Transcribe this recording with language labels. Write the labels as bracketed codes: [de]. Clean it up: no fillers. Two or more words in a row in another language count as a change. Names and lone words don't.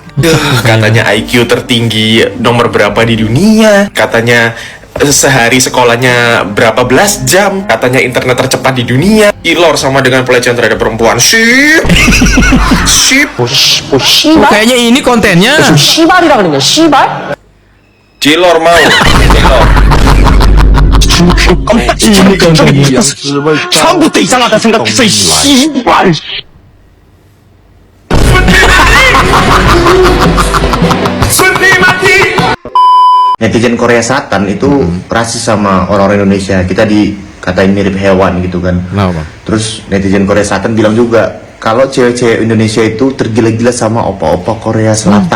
[id] Katanya IQ tertinggi nomor berapa di dunia. Katanya sehari sekolahnya berapa belas jam. Katanya internet tercepat di dunia. Cilor sama dengan pelecehan terhadap perempuan. Sip. Kayaknya ini kontennya. [ko] 씨발이라 그러는 거야, 씨발? [id] Cilor mau. Cilor. Ini konten gila. [ko] 처음부터 이상하다 생각했어, 이 씨발. [id] Netizen Korea Selatan itu rasis sama orang-orang Indonesia. Kita dikatain mirip hewan gitu kan. Kenapa? Terus netizen Korea Selatan bilang juga kalau cewek-cewek Indonesia itu tergila-gila sama opa-opa Korea Selatan.